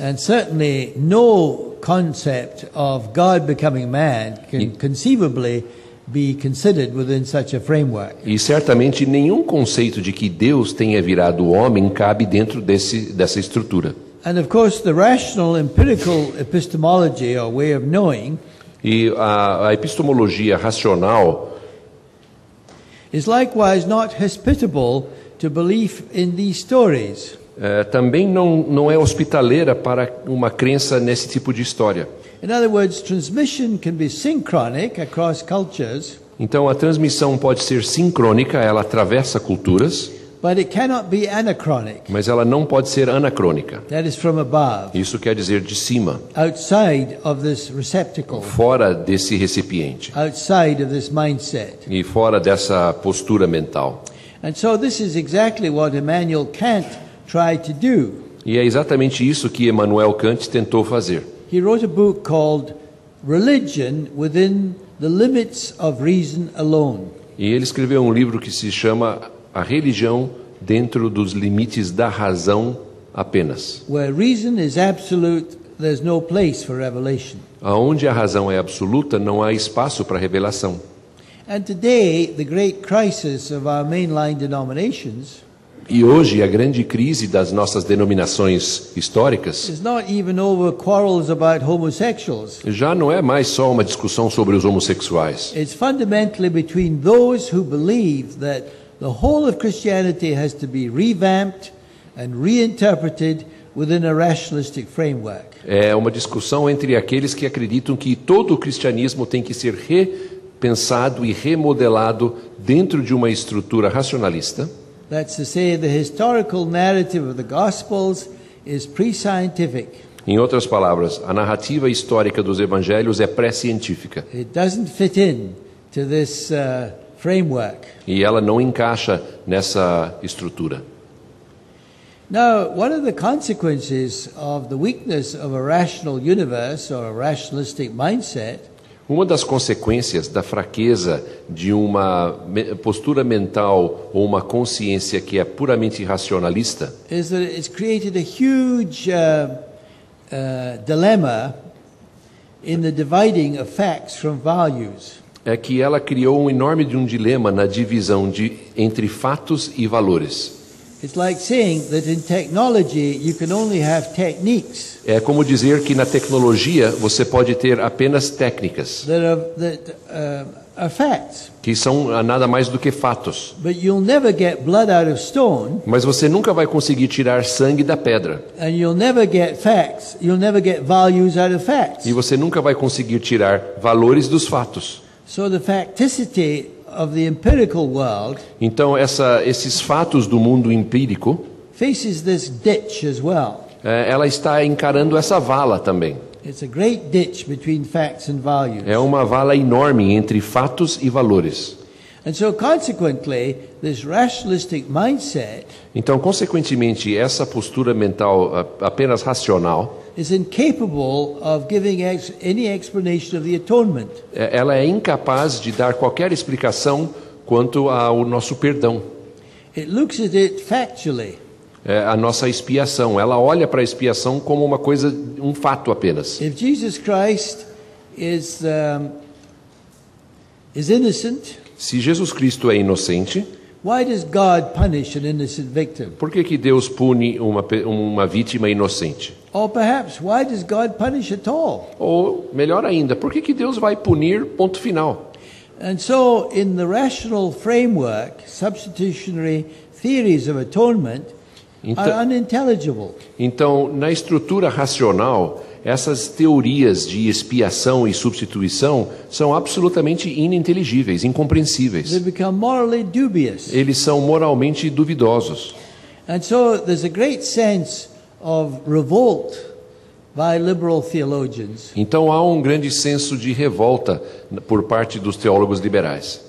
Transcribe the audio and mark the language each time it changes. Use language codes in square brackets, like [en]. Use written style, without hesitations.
[en] and certainly no concept of God becoming man can conceivably be considered within such a framework. [pt] e certamente nenhum conceito de que Deus tenha virado homem cabe dentro dessa estrutura. [en] And of course, the rational empirical epistemology or way of knowing [pt] E a epistemologia racional [en] is likewise not hospitable to belief in these stories. [pt] também não é hospitaleira para uma crença nesse tipo de história. [en] In other words, transmission can be synchronic across cultures, [pt] Então a transmissão pode ser sincrônica, ela atravessa culturas, [en] but it cannot be anachronic. [pt] mas ela não pode ser anacrônica. [en] That is from above, [pt] Isso quer dizer de cima, [en] outside of this receptacle, [pt] fora desse recipiente [en] outside of this mindset. [pt] e fora dessa postura mental. [en] And so this is exactly what Immanuel Kant tried to do. [pt] E é exatamente isso que Immanuel Kant tentou fazer. [en] He wrote a book called Religion Within the Limits of Reason Alone. [pt] E ele escreveu um livro que se chama A Religião Dentro dos Limites da Razão Apenas. [en] Where reason is absolute, there's no place for revelation. [pt] Aonde a razão é absoluta, não há espaço para revelação. [en] And today, the great crisis of our mainline denominations [pt] E hoje a grande crise das nossas denominações históricas [en] is not even over quarrels about homosexuals. [pt] já não é mais só uma discussão sobre os homossexuais. [en] It's fundamentally between those who believe that the whole of Christianity has to be revamped and reinterpreted within a rationalistic framework. [pt] É uma discussão entre aqueles que acreditam que todo o cristianismo tem que ser repensado e remodelado dentro de uma estrutura racionalista. [en] That's to say, the historical narrative of the Gospels is pre-scientific. [pt] Em outras palavras, a narrativa histórica dos evangelhos é pré-científica [en] It doesn't fit in to this framework. [pt] e ela não encaixa nessa estrutura. [en] Now, one of the consequences of the weakness of a rational universe or a rationalistic mindset [pt] Uma das consequências da fraqueza de uma postura mental ou uma consciência que é puramente racionalista [en] is that it's created a huge dilemma in the dividing of facts from values. [pt] é que ela criou um enorme dilema na divisão entre fatos e valores. [en] It's like saying that in technology you can only have techniques [pt] É como dizer que na tecnologia você pode ter apenas técnicas, [en] that are facts, [pt] que são nada mais do que fatos. [en] but you'll never get blood out of stone, [pt] Mas você nunca vai conseguir tirar sangue da pedra. [en] and you'll never get facts. You'll never get values out of facts. [pt] E você nunca vai conseguir tirar valores dos fatos. [en] So the facticity of the empirical world [pt] Então, esses fatos do mundo empírico, [en] faces this ditch as well. [pt] ela está encarando essa vala também. [en] It's a great ditch between facts and values. [pt] É uma vala enorme entre fatos e valores. [en] And so consequently, this rationalistic mindset [pt] Então, consequentemente, essa postura mental apenas racional, [en] is incapable of giving any explanation of the atonement. [pt] ela é incapaz de dar qualquer explicação quanto ao nosso perdão. [en] It looks at it factually. [pt] A nossa expiação. Ela olha para a expiação como uma coisa, um fato apenas. [en] If Jesus Christ is innocent, [pt] Se Jesus Cristo é inocente, [en] why does God punish an innocent victim? [pt] por que Deus pune uma vítima inocente? [en] Or perhaps, why does God punish at all? [pt] Ou, melhor ainda, por que Deus vai punir ponto final? [en] And so, in the rational framework, substitutionary theories of atonement are unintelligible. [pt] Então, na estrutura racional, essas teorias de expiação e substituição são absolutamente ininteligíveis, incompreensíveis. [en] They become morally dubious. [pt] Eles são moralmente duvidosos. [en] And so, there's a great sense of revolt by liberal theologians [pt] Então há um grande senso de revolta por parte dos teólogos liberais.